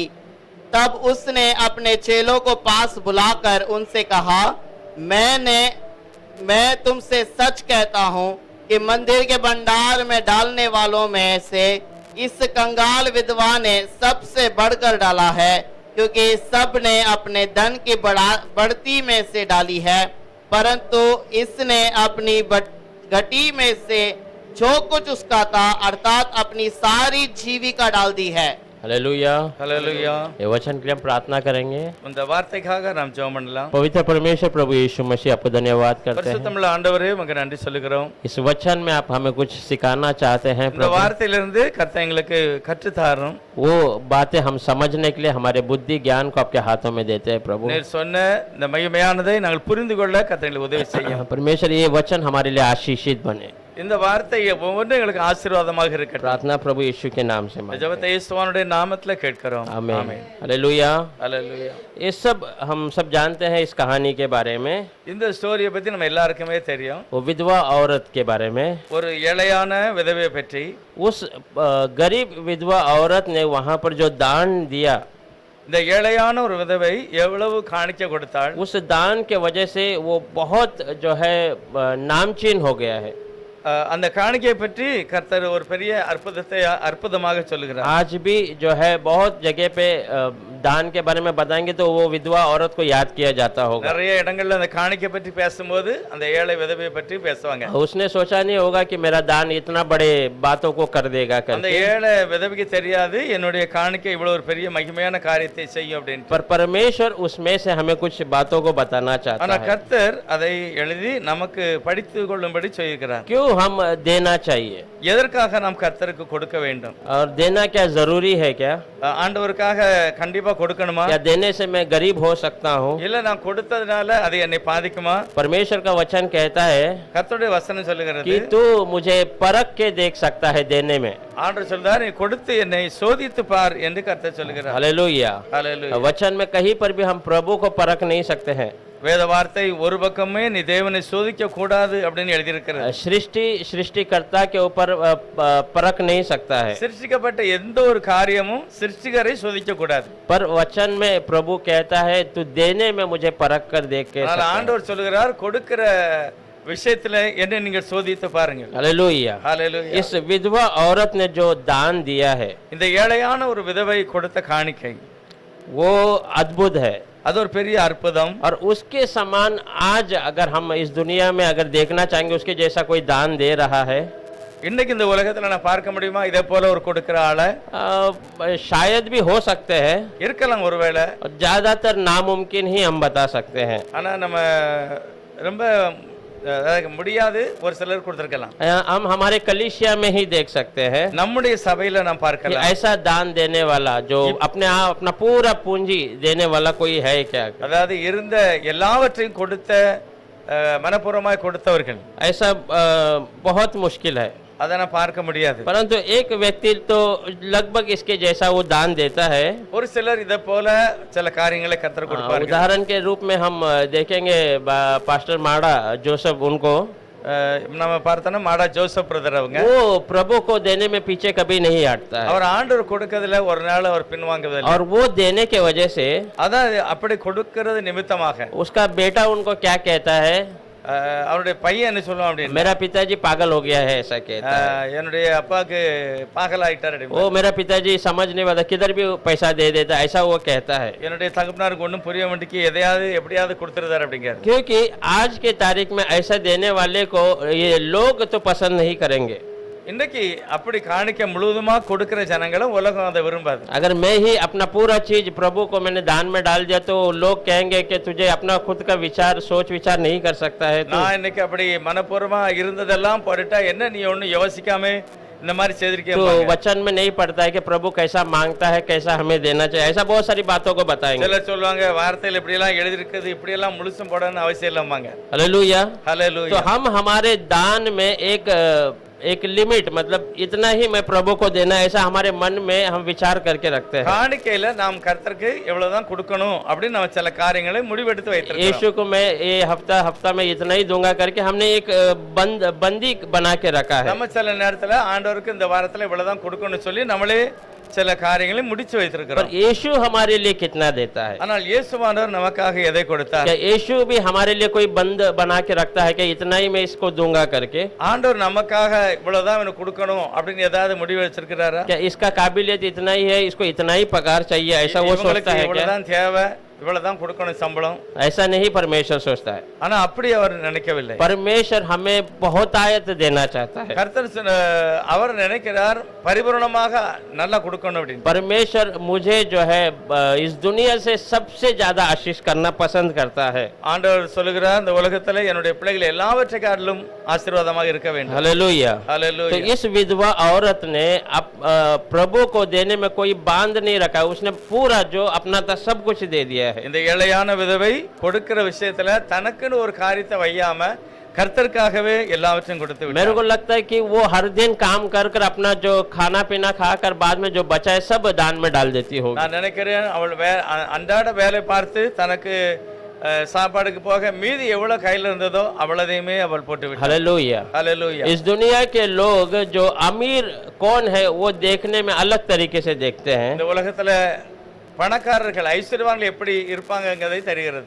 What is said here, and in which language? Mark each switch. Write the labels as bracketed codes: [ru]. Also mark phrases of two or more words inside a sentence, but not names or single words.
[hi] तब उसने अपने चेलों को पास बुलाकर उनसे कहा, मैं तुमसे सच कहता हूं कि मंदिर के भंडार में डालने वालों में से इस कंगाल विधवा ने सबसे बढ़कर डाला है, क्योंकि सब ने अपने धन की बढ़ती में से डाली है, परंतु इसने अपनी घटी में से जो कुछ उसका था अर्थात अपनी सारी जीविका डाल दी है। हालेलुया। हालेलुया। ये वचन के लिए हम प्रार्थना करेंगे। [ta] இந்த வார்த்தைக்காக நாம் ஜெபம் பண்ணலாம். [hi] पवित्र परमेश्वर प्रभु यीशु मसीह आपको धन्यवाद करते हैं। [ta] பரிசுத்தமுள்ள ஆண்டவரே உமக்கு நன்றி சொல்லுகிறோம். [hi] इस वचन में आप हमें कुछ सिखाना चाहते हैं [ta] இந்த வார்த்தையிலிருந்து கர்த்தர் எங்களுக்கு கற்று தாரும். [hi] वो बातें हम समझने के लिए हमारे बुद्धि ज्ञान को आपके हाथों में देते हैं प्रभु। [ta] நீர் சொன்ன இந்த மகிமையானதை நாங்கள் புரிந்து கொள்ள கர்த்தர் எங்களுக்கு உதவி செய்யும். [hi] परमेश्वर ये वचन हमारे लिए आशीषित बने। [ta] இந்த வார்த்தை ஒவ்வொன்றும் எங்களுக்கு ஆசீர்வாதமாக இருக்கட்டும். [hi] प्रार्थना प्रभु यीशु के नाम से मांगते हैं। [ta] ஜெபத்தை இயேசுவினுடைய நாமத்தில் கேட்கிறோம். [hi] आमीन। हालेलुया। हालेलुया। ये सब हम सब जानते हैं इस कहानी के बारे में। [ta] இந்த ஸ்டோரியை பத்தி நம்ம எல்லாருக்குமே தெரியும். [hi] वो विधवा औरत के बारे में, [ta] ஒரு ஏழையான விதவையை பற்றி. [hi] उस गरीब विधवा औरत ने वहां पर जो दान दिया, [ta] இந்த ஏழையான ஒரு விதவை எவ்வளவு காணிக்கை கொடுத்தாள், [hi] उस दान के वजह से वो बहुत जो है नामचीन हो गया है। [ta] அந்த காணிக்கையை பற்றி கர்த்தர் ஒரு பெரிய அற்புதமாக சொல்லுகிறார். [hi] आज भी जो है बहुत जगह पे दान के बारे में बताएंगे तो वो विधवा औरत को याद किया जाता होगा। [ta] நிறைய இடங்கள்ல அந்த காணிக்கை பற்றி பேசும்போது அந்த ஏழை விதவையை பற்றி பேசுவாங்க. [hi] उसने सोचा नहीं होगा कि मेरा दान इतना बड़े बातों को कर देगा [ta] அந்த [hi] करके। [ta] ஏழை விதவைக்கு தெரியாது என்னுடைய காணிக்கை இவ்வளவு ஒரு பெரிய மகிமையான காரியத்தை செய்யும் அப்படின்னு. [hi] पर परमेश्वर उसमें से हमें कुछ बातों को बताना चाहता [ta] ஆனா [hi] है। [ta] கர்த்தர் அதை எழுதி நமக்கு படித்து கொள்ளும்படி சொல்லியிருக்கிறார். [hi] क्यों हम देना चाहिए, [ta] எதற்காக நாம் கர்த்தருக்கு கொடுக்க வேண்டும், [hi] और देना क्या जरूरी है क्या? [ta] ஆண்டவருக்காக கண்டிப்பா கொடுக்கணுமா, [hi] या देने से मैं गरीब हो सकता हूँ? [ta] இல்ல நான் கொடுத்ததுனால அது என்னை பாதிக்குமா? [hi] परमेश्वर का वचन कहता है [ta] கர்த்தருடைய வசனம் சொல்லுகிறது [hi] कि तू मुझे परख के देख सकता है देने में। [ta] ஆண்டவர் சொல்றார், நீ கொடுத்து என்னை சோதித்து பார் என்று கர்த்தர் சொல்லுகிறார். [hi] हालेलुया। हालेलुया। वचन में कहीं पर भी हम प्रभु को परख नहीं सकते हैं। [ta] வேத வார்த்தை ஒரு பக்கமே நீ தேவனை சோதிக்க கூடாது அப்படின்னு எழுதியிருக்கிறது. [hi] सृष्टिकर्ता के ऊपर परख नहीं सकता है, [ta] சிருஷ்டிக்கப்பட்ட எந்த ஒரு காரியமும் சிருஷ்டிகரை சோதிக்க கூடாது. [hi] पर वचन में प्रभु कहता है तू देने में मुझे परख कर देख के [ta] ஆனால் ஆண்டவர் சொல்லுகிறார் கொடுக்கிற விஷயத்துல என்ன நீங்க சோதித்து பாருங்கள். [hi] हालेलुया। [ta] ஹalleluya. [hi] इस विधवा औरत ने जो दान दिया है [ta] இந்த ஏழையான ஒரு விதவை கொடுத்த காணிக்கை [hi] वो अद्भुत है, [ta] அது ஒரு பெரிய அற்புதம். [hi] और उसके समान आज अगर हम इस दुनिया में अगर देखना चाहेंगे उसके जैसा कोई दान दे रहा है [ta] இன்னைக்கு இந்த உலகத்துல நான் பார்க்க முடியுமா இதே போல ஒரு கொடுக்கிற ஆளை? [hi] शायद भी हो सकते हैं, [ta] இருக்கலாம் ஒருவேளை. [hi] ज्यादातर नामुमकिन ही हम बता सकते हैं, [ta] ஆனா நம்ம ரொம்ப முடியாது ஒரு சிலர் கொடுத்திருக்கலாம். [hi] हम हमारे कलीसिया में ही देख सकते हैं [ta] நம்முடைய சபையில நாம் [hi] कि [ta] பார்க்கலாம். [hi] ऐसा दान देने वाला जो अपने आप अपना पूरा पूंजी देने वाला कोई है क्या? [ta] அதாவது இருந்த எல்லாவற்றையும் கொடுத்த மனப்பூர்வமாய் கொடுத்தவர்கள் [hi] ऐसा बहुत मुश्किल है, [ta] அதை நான் பார்க்க முடியாது. [hi] परंतु एक व्यक्ति तो लगभग इसके जैसा वो दान देता है। [ta] ஒரு சிலர் இதை போல சில காரியங்களை கர்த்தர் கொடுப்பார்கள். [hi] उदाहरण के रूप में हम देखेंगे पास्टर माड़ा जोसेफ, उनको [ta] நம்ம பார்த்தோம்னா மாடா ஜோசப் பிரதர் அவங்க [hi] वो प्रभु को देने में पीछे कभी नहीं हटता है, [ta] அவர் ஆண்டவர் கொடுக்கிறதுல ஒரு நாள் அவர் பின்வாங்குவதில்லை. [hi] और वो देने के वजह से [ta] அதான் அப்படி கொடுக்கிறது நிமித்தமாக [hi] उसका बेटा उनको क्या कहता है, [ta] அவருடைய பையன் என்ன சொல்லுவான் அப்படின்னு, [hi] मेरा पिताजी पागल हो गया है ऐसा कहता है। [ta] என்னுடைய அப்பாவுக்கு பாகலாயிட்டார் அப்படின்னு. [hi] वो मेरा पिताजी समझ नहीं पाता, किधर भी पैसा दे देता, ऐसा वो कहता है। [ta] என்னுடைய தகப்பனாருக்கு ஒன்றும் புரிய மாட்டேங்கி எதையாவது எப்படியாவது கொடுத்துருதாரு அப்படிங்கிறார். [hi] क्योंकि आज के तारीख में ऐसा देने वाले को ये लोग तो पसंद नहीं करेंगे। [ta] இன்னைக்கு அப்படி காணிக்க முழுவதுமா கொடுக்கிற ஜனங்களும் உலகம் அதை விரும்பாது. [hi] अगर मैं ही अपना पूरा चीज प्रभु को मैंने दान में डाल दिया तो लोग कहेंगे कि तुझे अपना खुद का विचार सोच विचार नहीं कर सकता है। [ta] நான் இன்னைக்கு அப்படி மனப்பூர்வமா இருந்ததெல்லாம் போட்டுட்டா என்ன நீ ஒன்னும் யோசிக்காம இந்த மாதிரி செய்திருக்கேன். [hi] तो वचन में नहीं पड़ता है कि प्रभु कैसा मांगता है, कैसा हमें देना चाहिए, ऐसा बहुत सारी बातों को बताएंगे। [ta] சிலர் சொல்லுவாங்க வார்த்தையில இப்படி எல்லாம் எழுதி இருக்குது, இப்படி எல்லாம் முழுசும் போடணும்னு அவசியம் இல்லம்மாங்க. [hi] हालेलुया। [ta] ஹalleluya. [hi] तो हम हमारे दान में एक लिमिट, मतलब इतना ही मैं प्रभु को देना, ऐसा हमारे मन में हम विचार करके रखते हैं। [ta] காணிக்கையில நாம் கர்த்தருக்கு எவ்வளவுதான் கொடுக்கணும் அப்படின்னு நம்ம சில காரியங்களை முடிவெடுத்து வைத்திருக்கோம். [hi] यीशु को मैं ये हफ्ता में इतना ही दूंगा करके हमने एक बंदी बना के रखा है। [ta] நம்ம சில நேரத்துல ஆண்டவருக்கு இந்த வாரத்துல இவ்வளவுதான் கொடுக்கணும்னு சொல்லி நம்மளே சில காரியங்களை முடிச்சு [hi] पर [ta] வைத்திருக்கிறோம். [hi] यीशु हमारे लिए कितना देता है? [ta] ஆனால் இயேசுவானவர் நமக்காக எதை கொடுத்தார்? [hi] क्या यीशु भी हमारे लिए कोई बंद बना के रखता है कि इतना ही मैं इसको दूंगा करके? [ta] ஆண்டவர் நமக்காக இவ்வளவுதான் எனக்கு கொடுக்கணும் அப்படின்னு ஏதாவது முடிவு வச்சிருக்கிறாரா? [hi] क्या इसका काबिलियत इतना ही है, इसको इतना ही पगार चाहिए, ऐसा वो सोचता है क्या? [ta] இவ்வளவுதான் தேவை, இவ்வளவுதான் கொடுக்கணும் சம்பளம், [hi] ऐसा नहीं परमेश्वर सोचता है। [ta] ஆனா அப்படி அவர் நினைக்கவில்லை. [hi] परमेश्वर हमें बहुतायत देना चाहता है। [ta] கர்த்தர் அவர் நினைக்கிறார் பரிபூரணமாக நல்லா கொடுக்கணும் அப்படின்னு. [hi] परमेश्वर मुझे जो है इस दुनिया से सबसे ज्यादा आशीष करना पसंद करता है। [ta] ஆண்டவர் சொல்லுகிறார் இந்த உலகத்துல என்னுடைய பிள்ளைகள் எல்லாவற்றை காட்டிலும் ஆசீர்வாதமாக இருக்க வேண்டும். [hi] हालेलुया। [ta] ஹalleluya. [hi] तो इस विधवा औरत ने प्रभु को देने में कोई बांध नहीं रखा, उसने पूरा जो अपना था सब कुछ दे दिया है। [ta] இந்த ஏழையான விதவை கொடுக்கிற விஷயத்துல தனக்குன்னு ஒரு காரியத்தை வையாம கர்த்தருக்காகவே எல்லாவற்றையும் கொடுத்து விட்டார். [hi] मेरे को लगता है कि वो हर दिन काम कर कर अपना जो खाना पीना खाकर बाद में जो बचा है सब दान में डाल देती होगी। [ta] நான் நினைக்கிறேன் அவள் அன்றாட வேலை பார்த்து தனக்கு சாப்பாடுக்கு போக மீதி எவ்வளவு கையில இருந்ததோ அவ்வளதையுமே அவள் போட்டு விட்டாள். [hi] हालेलुया। [ta] ஹalleluya. [hi] इस दुनिया के लोग जो अमीर कौन है वो देखने में अलग तरीके से देखते हैं। [ta] இந்த உலகத்துல பணக்காரர்கள் ஐஸ்வர்யவான்கள் எப்படி இருப்பாங்கங்கிறதை தெரிகிறது.